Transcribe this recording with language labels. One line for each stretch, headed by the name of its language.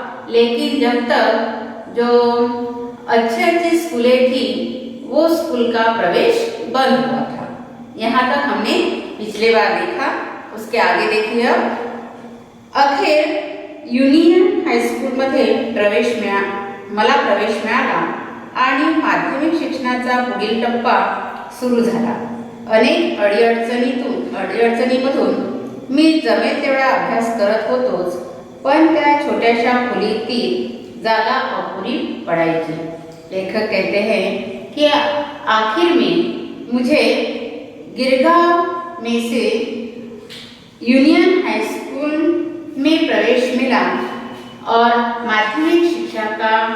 Hindi: लेकिन जब तक जो अच्छी स्कूलें थी वो स्कूल का प्रवेश बंद हुआ था। यहाँ तक हमने पिछले बार देखा। उसके आगे देखिए,
Marathi: अखेर युनियन हायस्कूलमध्ये मला प्रवेश मिळाला आणि माध्यमिक शिक्षणाचा पुढील टप्पा सुरू झाला। अनेक अडीअडचणीमधून मी जमेल तेवढा अभ्यास करत होतोच, पण त्या छोट्याशा खोलीतील जागा अपुरी पडायची।
Hindi: लेखक कहते हैं कि आखिर में मुझे गिरगांव में से यूनियन हाई स्कूल में प्रवेश मिला और माध्यमिक शिक्षा का